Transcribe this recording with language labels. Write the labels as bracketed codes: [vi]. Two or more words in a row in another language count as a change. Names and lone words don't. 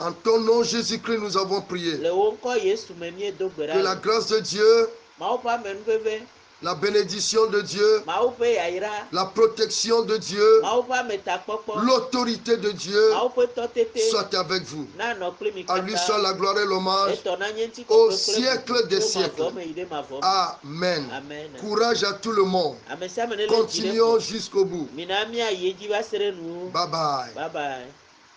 [fr] En ton nom, Jésus-Christ, nous avons prié. [ee] le wo ŋkɔ Yesu me míedo gbe [fr] Que la [ee] ɖa. [fr] grâce de Dieu, [ee] mawu ƒe amenuveve. [fr] la bénédiction de Dieu, [ee] mawu ƒe yayra. [fr] la protection de Dieu, [ee] mawu ƒe ametakpɔkpɔ. [fr] l'autorité de Dieu [ee] mawu ƒe tɔtete. [fr] soit avec vous. [ee] nanɔ kpli mi [fr] À lui soit [ee] katã. [fr] la gloire et l'hommage. [ee] etɔ na nye ŋuti [fr] Au [ee] kɔkɔe kple [fr] siècle [ee] bubu. [fr] des [ee] Tso [fr] siècles. [ee] mavɔ me yi ɖe mavɔ me. Amen. Amen. [fr] Courage à tout le monde. [ee] ame sia ame ne le dzi ɖe [fr] Continuons [ee] ƒo. [fr] jusqu'au bout. [ee] mina míayi edzi va se ɖe nu. [en] Bye bye. bye bye.